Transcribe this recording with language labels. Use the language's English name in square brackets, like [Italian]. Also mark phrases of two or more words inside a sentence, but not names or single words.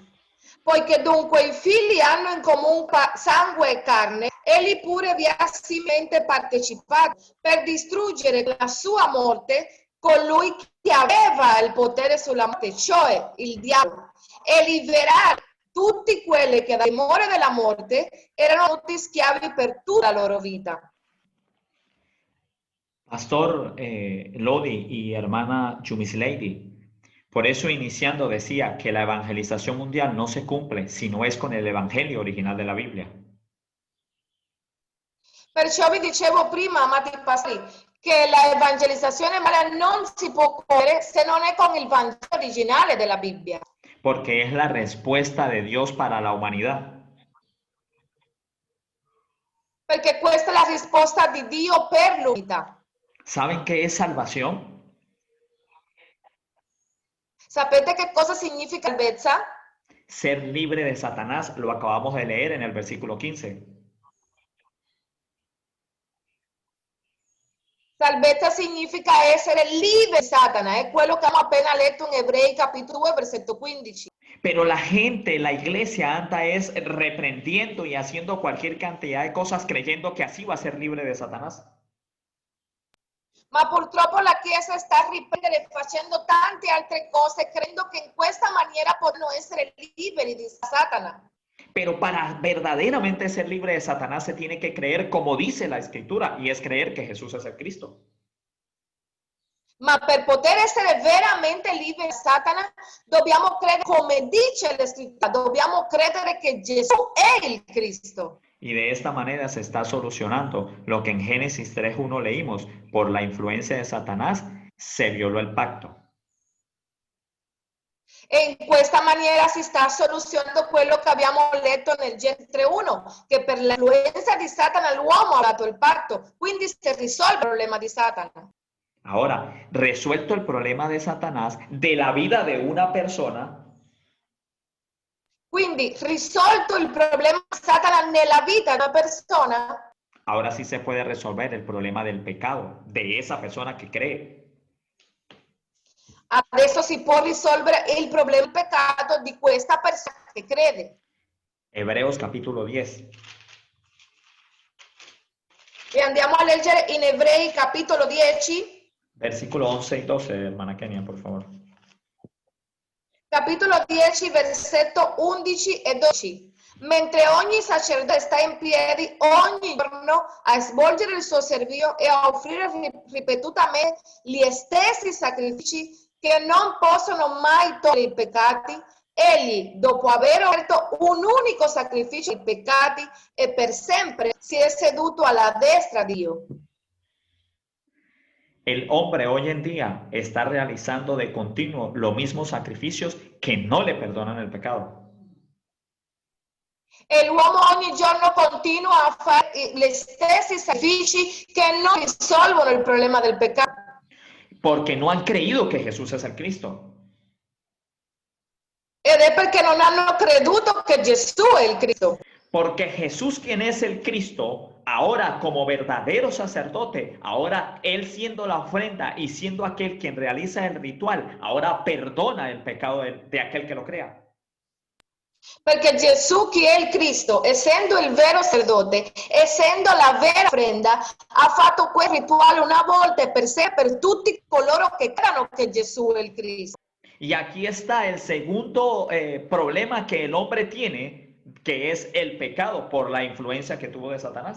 [Italian] Poiché dunque i figli hanno in comune sangue e carne, egli pure vi ha similmente partecipato per distruggere con la sua morte colui che aveva il potere sulla morte, cioè il diavolo, e liberare tutti quelli che dal timore della morte erano tutti schiavi per tutta la loro vita. [Spanish] Pastor Lodi y hermana Jumislady, por eso iniciando decía que la evangelización mundial no se cumple si no es con el evangelio original de la Biblia. [Italian] Perciò vi dicevo prima, amati pastori, che la evangelizzazione mondiale non si può compiere se non è con il Vangelo originale della Bibbia. [Spanish] Porque es la respuesta de Dios para la humanidad. [Italian] Perché questa è la risposta di Dio per l'umanità. [Spanish] ¿Saben qué es salvación? [Italian] Sapete che cosa significa salvezza? [Spanish] Ser libre de Satanás, lo acabamos de leer en el versículo 15. [Italian] Salvezza significa essere liberi di Satana, è quello che abbiamo appena letto in Ebrei capitolo 2, versetto 15. [Spanish] Pero la gente, la iglesia anda es reprendiendo y haciendo cualquier cantidad de cosas creyendo que así va a ser libre de Satanás. [Italian] Ma purtroppo la Chiesa sta riprendendo e facendo tante altre cose, credendo che in questa maniera possono essere liberi di Satana. [Spanish] Pero para verdaderamente ser libre de Satanás se tiene que creer como dice la Escritura, y es creer que Jesús es el Cristo. [Italian] Ma per poter essere veramente liberi da Satana, dobbiamo credere, come dice la scrittura, dobbiamo credere che Gesù è il Cristo. [Spanish] Y de esta manera se está solucionando lo que en Génesis 3:1 leímos. Por la influencia de Satanás se violó el pacto. [Italian] E in questa maniera si sta soluzionando quello che abbiamo letto nel Genesi 3:1, che per l'influenza di Satana l'uomo ha dato il patto, quindi si risolve il problema di Satana. [Spanish] Ahora, resuelto el problema de Satanás de la vida de una persona, [Italian] Quindi risolto il problema di Satana nella vita di una persona, [Spanish] ahora sí se puede resolver el problema del pecado de esa persona que cree. [Italian] adesso si può risolvere il problema del peccato di questa persona che crede. [Spanish] Hebreos capítulo 10. [Italian] E andiamo a leggere in Ebrei capitolo 10, [Spanish] Versículo 11 y 12, hermana Kenia, por favor. [Italian] capitolo 10, versetto 11 e 12. Mentre ogni sacerdote sta in piedi ogni giorno a svolgere il suo servizio e a offrire ripetutamente gli stessi sacrifici che non possono mai togliere i peccati, egli, dopo aver offerto un unico sacrificio ai peccati e per sempre, si è seduto alla destra di Dio. [Spanish] El hombre hoy en día está realizando de continuo los mismos sacrificios que no le perdonan el pecado. [Italian] E l'uomo ogni giorno continua a fare gli stessi sacrifici che non risolvono il problema del peccato. [Spanish] Porque no han creído que Jesús es el Cristo. [Italian] Ed è perché non hanno creduto che Gesù è il Cristo. [Spanish] Porque Jesús, quien es el Cristo, ahora como verdadero sacerdote, ahora Él siendo la ofrenda y siendo aquel quien realiza el ritual, ahora perdona el pecado de aquel que lo crea. [Italian] Perché Gesù, che è il Cristo, essendo il vero sacerdote, essendo la vera ofrenda, ha fatto quel rituale una volta e per sé, per tutti coloro che credono che Gesù è il Cristo. [Spanish] Y aquí está el segundo problema que el hombre tiene, que es el pecado por la influencia que tuvo de Satanás.